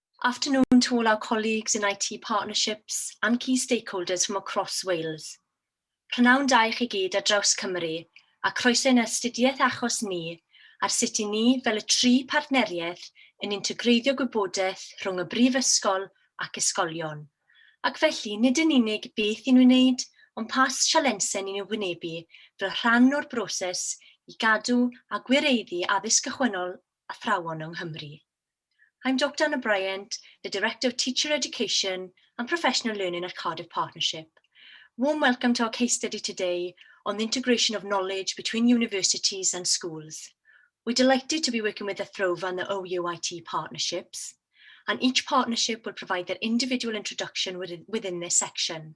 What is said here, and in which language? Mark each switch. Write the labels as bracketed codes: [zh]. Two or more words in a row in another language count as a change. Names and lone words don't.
[en] Afternoon to all our colleagues in IT partnerships and key stakeholders from across Wales. [cy] Prynawn da i chi gyd ar draws Cymru a croeso yn astudiaeth achos ni ar sut I ni fel y tri partneriaeth yn integreiddio gwybodaeth rhwng y brifysgol ac ysgolion. Ac felly nid yn unig beth I nhw'n wneud, ond pa sialensau ni'n ei wynebu fel rhan o'r broses I gadw a gwireddu addysg gychwynnol athrawon yng Nghymru. [en] I'm Dr Anna Bryant, the Director of Teacher Education and Professional Learning at Cardiff Partnership. Warm welcome to our case study today on the integration of knowledge between universities and schools. We're delighted to be working with Athrofa and the OUIT partnerships, and each partnership will provide their individual introduction within this section.